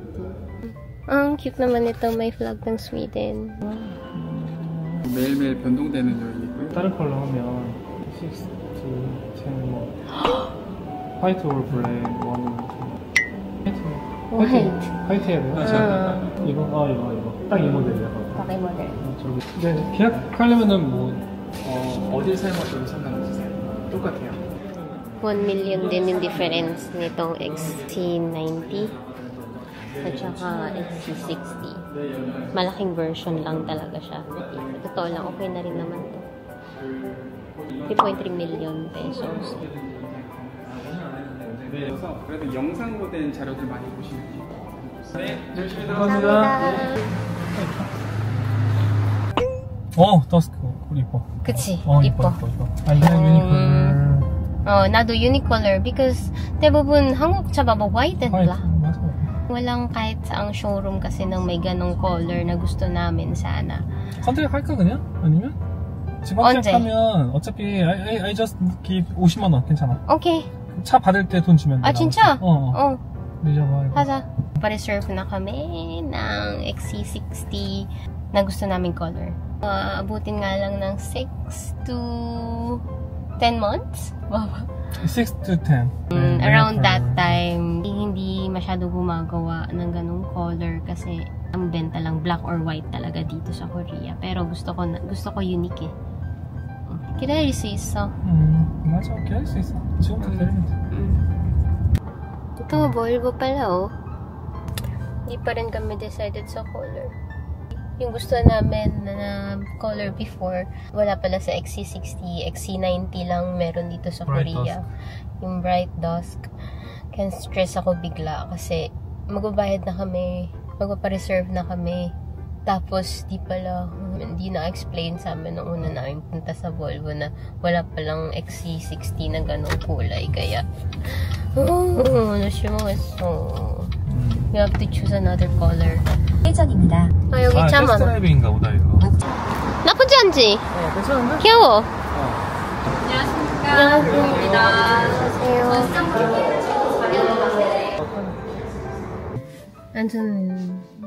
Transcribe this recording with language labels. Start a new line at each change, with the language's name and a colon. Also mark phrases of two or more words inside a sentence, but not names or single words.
Filipino: Ang cute naman ito. May flag ng Sweden.
Korean: 매일매일 변동되는 요일이고요. 다른 컬러 하면 60, 10 뭐.
English: white all black,
Korean: 화이트 해야 되나? 이거. 딱 이 모델이야. 딱 이 모델. 근데 계약하려면은 뭐, 어딜 사용하셔도 상관없으세요. 똑같아요.
Filipino: 1 million din yung difference nitong XC90 at saka XC60. Malaking version lang talaga siya. Totoo lang, okay na rin naman to. 3.3 million pesos.
Korean: 그래도 영상으로 된 자료들 많이 보시면 돼요. 네, 열심히 들어갑니다. 더스크 이뻐. 그치, 이뻐. 이뻐. 아니면 유니콜. 나도 유니컬러 because 대부분 한국 차 봐봐
English: white and black.
Korean: 맞아.
Filipino: walang kahit saang showroom kasi nang may ganong color na gusto namin sana.
Korean: 컨택할까 그냥? 아니면? 지금 컨택하면 어차피
English: I just give
Korean: 50만 원 괜찮아. Okay. 차 받을 때 돈 주면 돼. 아 진짜? 어. 하자.
Filipino: Pa-reserve na kami ng XC60 na gusto naming color. Abutin nga lang ng
English: 6 to 10 months?
Filipino: 6 to 10.
English: Around that time,
Filipino: hindi masyado gumagawa ng ganung color kasi ang benta lang
English: black or white
Filipino: talaga dito sa Korea. Pero gusto ko unique eh.
Korean: 기다릴 수 있어. 맞아, 기다릴 수 있어. 지금부터 기다리면 돼.
Filipino: ito, Volvo pala oh. Hindi pa rin kami decided sa color. Yung gusto namin na color before, wala pala sa XC60, XC90 lang meron dito sa Korea. Yung bright dusk. Kaya stress ako bigla kasi magbabayad na kami, magpapareserve na kami. Tapos di pala, hindi na-explain sa amin nung una namin punta sa Volvo na wala palang XC60 na ganong kulay. Kaya,
English: we have to choose another color.
Korean: 회전입니다. 여기 참 많아. 테스트드라이브인가 보다 이거. 나쁘지 않지? 괜찮은데? 귀여워. 안녕하십니까. 안녕하세요. 완전